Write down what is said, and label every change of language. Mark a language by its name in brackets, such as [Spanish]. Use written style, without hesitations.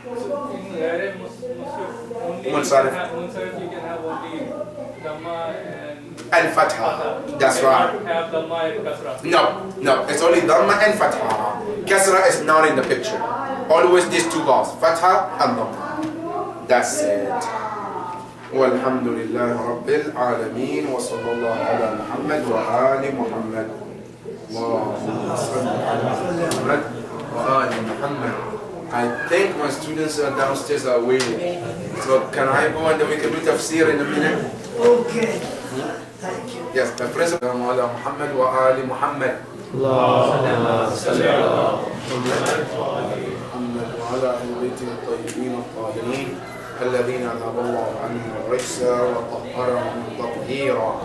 [English] So in Ghair Munsarif, you can have only Dhamma And fatha. That's right. You have Dhamma and Kasra. No, it's only dhamma and fatha. Kasra is not in the picture. Always these two vowels, fatha and dhamma. That's it. [Arabic] والحمد لله رب العالمين وصلى الله على محمد وآل محمد اللهم صل على محمد وآل محمد. [English] I think my students are downstairs are waiting. So can I go and then we can do tafsir in a minute? Okay. Thank you. Yes, the President [Arabic] على محمد وآل محمد. اللهم صل على محمد وعلى أهل بيته الطيبين الطاهرين الذين أذهب الله عنهم الرجس وطهرهم تطهيرا.